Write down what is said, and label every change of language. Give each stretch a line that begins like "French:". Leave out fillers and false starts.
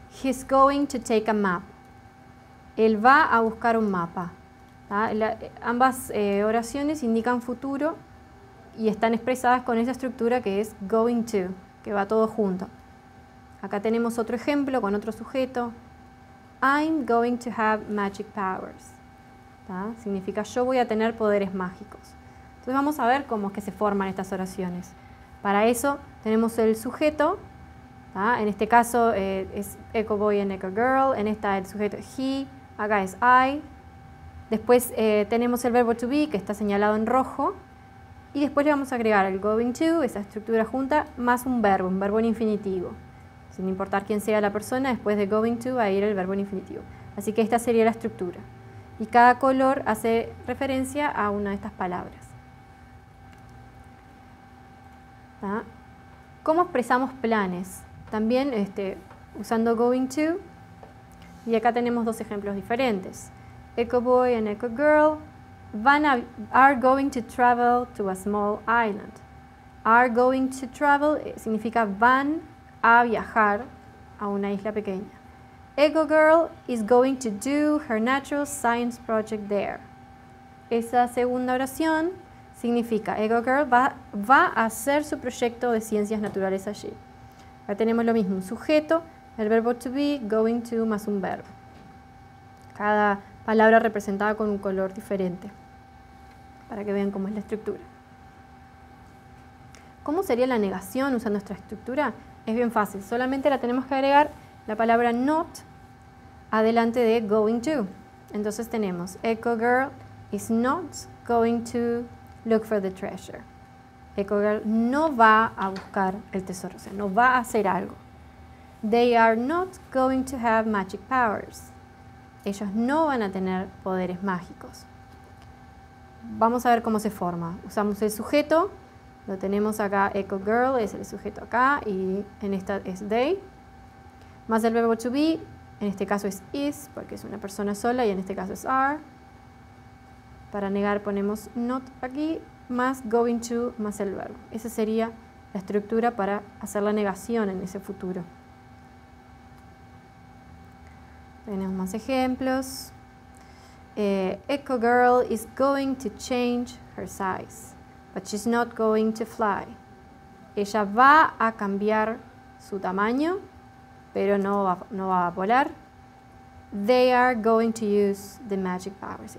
English: He's going to take a map.
Spanish: Él va a buscar un mapa. Ambas oraciones indican futuro y están expresadas con esa estructura que es going to, que va todo junto. Acá tenemos otro ejemplo con otro sujeto.
English: I'm going to have magic powers.
Spanish: Significa yo voy a tener poderes mágicos. Entonces vamos a ver cómo es que se forman estas oraciones. Para eso tenemos el sujeto. En este caso es Echo Boy and Echo Girl. En esta el sujeto es he. Acá es I. Después tenemos el verbo to be, que está señalado en rojo. Y después le vamos a agregar el going to, esa estructura junta, más un verbo en infinitivo. Sin importar quién sea la persona, después de going to va a ir el verbo en infinitivo. Así que esta sería la estructura. Y cada color hace referencia a una de estas palabras. ¿Cómo expresamos planes? También usando going to. Y acá tenemos dos ejemplos diferentes.
English: Echo Boy and Echo Girl are going to travel to a small island. Are going to travel
Spanish: significa van a viajar a una isla pequeña.
English: Echo Girl is going to do her natural science project there.
Spanish: Esa segunda oración significa Echo Girl va a hacer su proyecto de ciencias naturales allí. Acá tenemos lo mismo, un sujeto, el verbo to be, going to más un verbo. Cada palabra representada con un color diferente, para que vean cómo es la estructura. ¿Cómo sería la negación usando nuestra estructura? Es bien fácil, solamente la tenemos que agregar la palabra not adelante de going to. Entonces tenemos
English: Echo Girl is not going to look for the treasure.
Spanish: Echo Girl no va a buscar el tesoro, o sea, no va a hacer algo.
English: They are not going to have magic powers.
Spanish: Ellos no van a tener poderes mágicos. Vamos a ver cómo se forma. Usamos el sujeto, lo tenemos acá, Echo Girl es el sujeto acá y en esta es they. Más el verbo to be, en este caso es is, porque es una persona sola y en este caso es are. Para negar ponemos not aquí, más going to, más el verbo. Esa sería la estructura para hacer la negación en ese futuro. Tenemos más ejemplos.
English: Echo Girl is going to change her size, but she's not going to fly.
Spanish: Ella va a cambiar su tamaño, pero no va a volar.
English: They are going to use the magic powers.